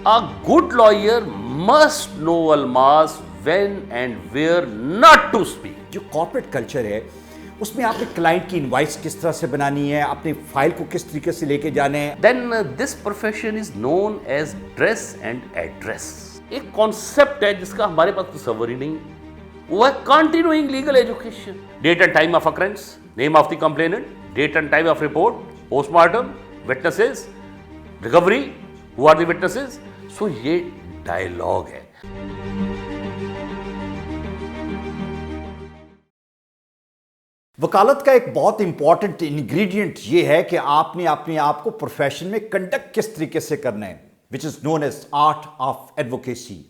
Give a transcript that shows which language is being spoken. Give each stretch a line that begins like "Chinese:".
English: A good lawyer must know, Almas, when and where not to speak.
Urdu: جو corporate culture ہے اس میں آپ نے کلائنٹ کی انوائس کس طرح سے بنانی ہے, اپنی فائل کو کس طریقے سے لے کے جانے ہیں.
English: Then this profession is known as dress and address.
Urdu: ایک کانسیپٹ ہے جس کا ہمارے پاس تصور ہی نہیں, وہ ہے continuing legal education.
English: Date and time of occurrence, name of the complainant, date and time of report, postmortem, witnesses, recovery, who are the witnesses.
Urdu: So یہ ڈائلاگ ہے. وکالت کا ایک بہت امپورٹنٹ انگریڈینٹ یہ ہے کہ آپ نے اپنے آپ کو پروفیشن میں کنڈکٹ کس طریقے سے کرنا ہے,
English: Which is known as art of advocacy.